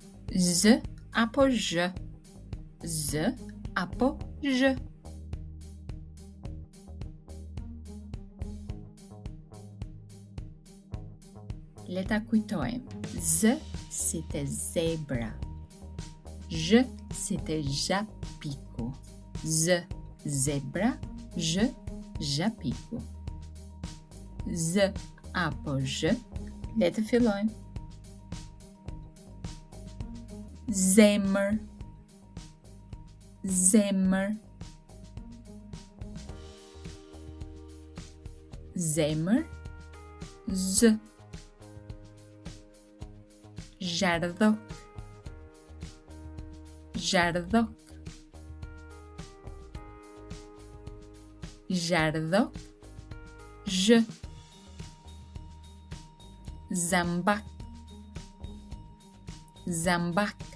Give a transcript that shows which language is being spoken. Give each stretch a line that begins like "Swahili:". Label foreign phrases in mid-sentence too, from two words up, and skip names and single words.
Albanian: Z apo zh? Z apo zh? Le ta kujtojmë. Z si te zebra. Zh si te zhapiku. Z zebra, zh zhapiku. Z apo zh? Le të fillojmë. Zemër, zemër. Zemër, z. Zhardhok, zhardhok. Zhardhok, zh. Zambak, zambak.